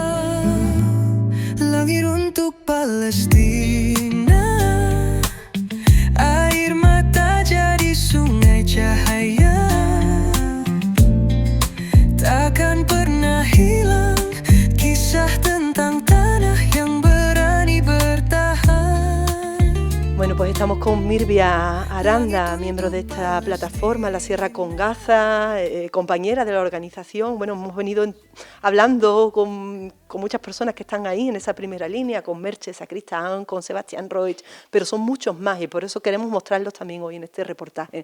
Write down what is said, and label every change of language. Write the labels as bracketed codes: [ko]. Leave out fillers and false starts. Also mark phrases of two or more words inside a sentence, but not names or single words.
[id] Langit untuk Palestina, air mata jadi sungai cahaya, takkan pernah hilang kisah tentang tanah yang berani bertahan. [es] con Mirvia Aranda, miembro de esta plataforma, La Sierra con Gaza, compañera de la organización. Bueno, hemos venido hablando con muchas personas que están ahí en esa primera línea, con Merche Sacristán, con Sebastián Roig, pero son muchos más y por eso queremos mostrarlos también hoy en este reportaje.